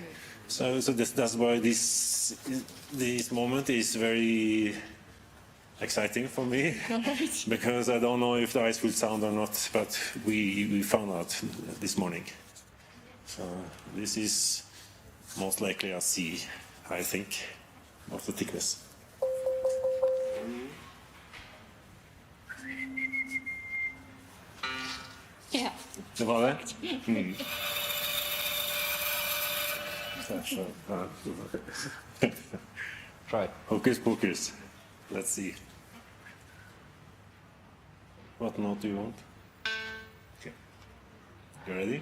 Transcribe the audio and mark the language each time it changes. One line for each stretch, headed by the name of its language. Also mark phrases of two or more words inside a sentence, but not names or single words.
English: So that's why this moment is very exciting for me because I don't know if the ice will sound or not, but we found out this morning. So this is most likely a C, I think, of the thickness.
Norwegian: Ja. Det var det? Mm.
English: Try. Hocus pocus. Let's see. What note do you want? Okay. You ready?